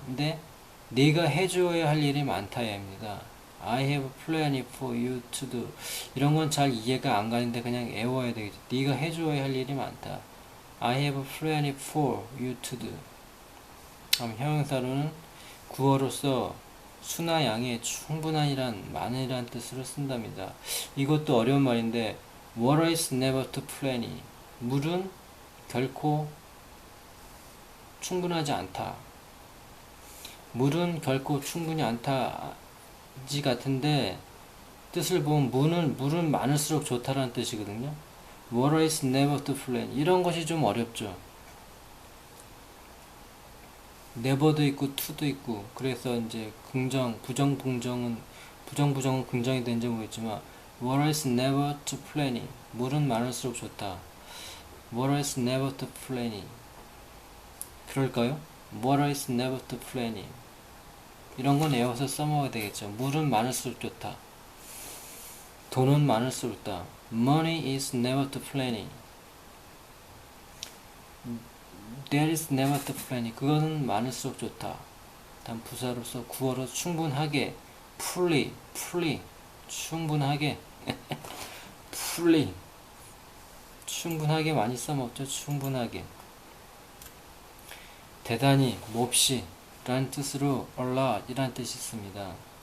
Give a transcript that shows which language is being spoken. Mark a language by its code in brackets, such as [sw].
[ko] 근데 네가 해줘야 할 일이 많다입니다. [en] I have plenty for you to do. [ko] 이런 건 잘 이해가 안 가는데 그냥 외워야 되겠죠. 네가 해줘야 할 일이 많다. [en] I have plenty for you to do. [ko] 그럼 형용사로는 구어로서 수나 양의 충분한이란 많은이란 뜻으로 쓴답니다. 이것도 어려운 말인데 [en] Water is never too plenty. [ko] 물은 결코 충분하지 않다. 물은 결코 충분히 않다지 같은데 뜻을 보면 물은 많을수록 좋다라는 뜻이거든요. [en] Water is never too plenty. [ko] 이런 것이 좀 어렵죠. never도 있고 to도 있고 그래서 이제 부정은 긍정이 되는지 모르겠지만 [en] Water is never too plenty. [ko] 물은 많을수록 좋다. [en] Water is never too plenty. [ko] 그럴까요? [en] Water is never too plenty. [ko] 이런 건 외워서 써먹어야 되겠죠. 물은 많을수록 좋다. 돈은 많을수록 좋다. [en] Money is never too plenty. There is never too plenty. [ko] 그거는 많을수록 좋다. 다음 부사로서 구어로 충분하게 fully 충분하게 fully 충분하게 많이 써먹죠. 충분하게 대단히 몹시 라는 뜻으로 a lot 이란 뜻이 있습니다.